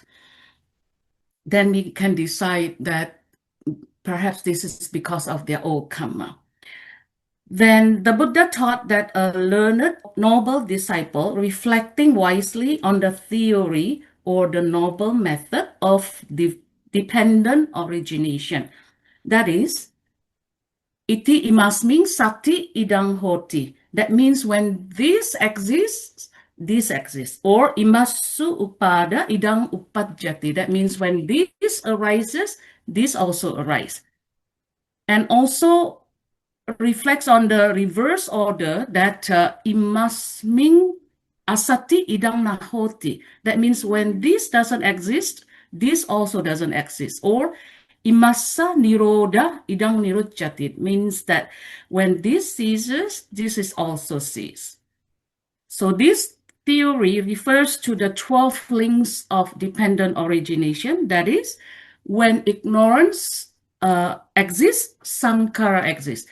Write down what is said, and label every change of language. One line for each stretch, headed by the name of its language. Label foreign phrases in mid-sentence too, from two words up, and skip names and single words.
English: Then we can decide that perhaps this is because of their old karma. Then the Buddha taught that a learned, noble disciple, reflecting wisely on the theory or the noble method of dependent origination. That is,
Pali: iti imasming sati idang hoti.
English: That means when this exists, or
Pali: imasu upada idang upajjati.
English: That means when this arises, this also arises. And also reflects on the reverse order that
Pali: imasming asati idang nahoti.
English: That means when this doesn't exist, this also doesn't exist.
Pali: Or imasa niroda idang nirujjati.
English: It means that when this ceases, this is also cease. So this theory refers to the 12 links of dependent origination. That is, when ignorance exists, sankhara exists.